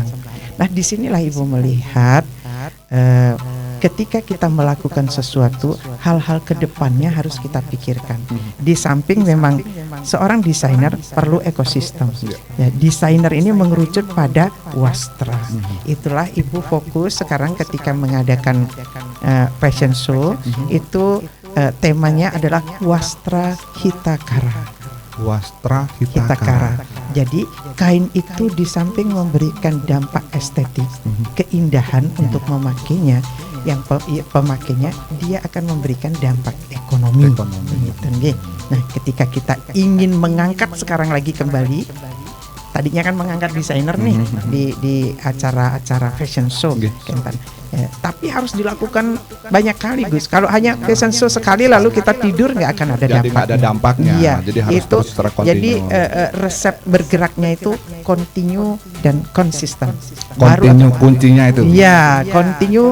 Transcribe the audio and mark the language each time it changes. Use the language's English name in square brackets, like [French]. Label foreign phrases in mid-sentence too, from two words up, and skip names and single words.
[Indonesian] Nah, disinilah Ibu melihat ketika kita melakukan sesuatu, hal-hal kedepannya harus kita pikirkan. Di samping memang seorang desainer perlu ekosistem. Ya, desainer ini mengerucut pada wastra. Itulah Ibu fokus sekarang ketika mengadakan [English] fashion show [Indonesian] itu. Temanya adalah wastra hitakara. Wastra hitakara. Jadi kain itu di samping memberikan dampak estetik, keindahan untuk memakainya, yang pemakainya dia akan memberikan dampak ekonomi. Gitu. Nah, ketika kita ingin mengangkat sekarang lagi kembali, tadinya kan mengangkat desainer nih di acara-acara [English] fashion show, [Indonesian] Kentan. Tapi harus dilakukan banyak kali, Gus. Kalau hanya [English] fashion show [Indonesian] sekali lalu kita tidur, nggak akan ada Jadi nggak ada dampaknya. Iya, Jadi harus itu terus secara kontinu. jadi resep bergeraknya itu continue dan konsisten. Continue kuncinya itu. Iya, continue,